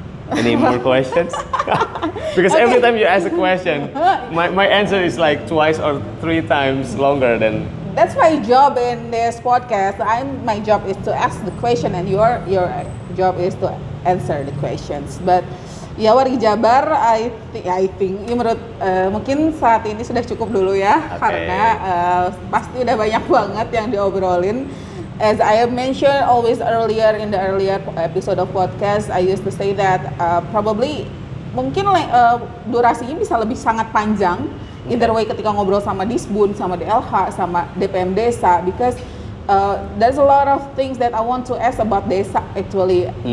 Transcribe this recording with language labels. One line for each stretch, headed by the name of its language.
English: Any more questions? Because every time you ask a question, my answer is like twice or three times longer than. That's my job in this podcast. My job is to ask the question, and your job is to answer the questions.
Indonesian: But ya, Wargi Jabar,
English: I think
Indonesian: menurut mungkin saat ini sudah cukup dulu ya, karena pasti udah banyak banget yang diobrolin.
English: As I have mentioned always earlier in the earlier episode of podcast, I used to say that probably
Indonesian: mungkin durasinya bisa lebih sangat panjang.
English: Either way,
Indonesian: ketika ngobrol sama Disbun, sama DLH, sama DPM Desa,
English: because there's a lot of things that I want to ask about desa actually.